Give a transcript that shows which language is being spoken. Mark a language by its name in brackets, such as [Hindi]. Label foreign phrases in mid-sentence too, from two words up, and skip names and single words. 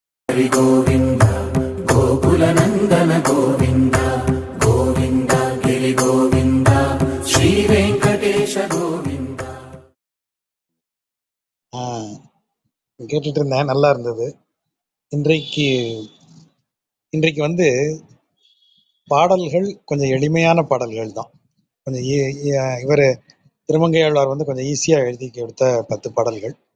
[Telugu] హరి గోవింద గోకుల నందన గోవింద గోవింద గిరి గోవింద శ్రీ వెంకటేశ గోవింద. [Tamil] கேட்டுட்டு இருந்தேன், நல்லா இருந்தது. இன்றைக்கு இன்றைக்கு வந்து பாடல்கள் கொஞ்சம் எளிமையான பாடல்கள் தான். கொஞ்சம் இவர் திருமங்கையாழ்வார் வந்து கொஞ்சம் ஈஸியா எழுதி கொடுத்த 10 பாடல்கள்.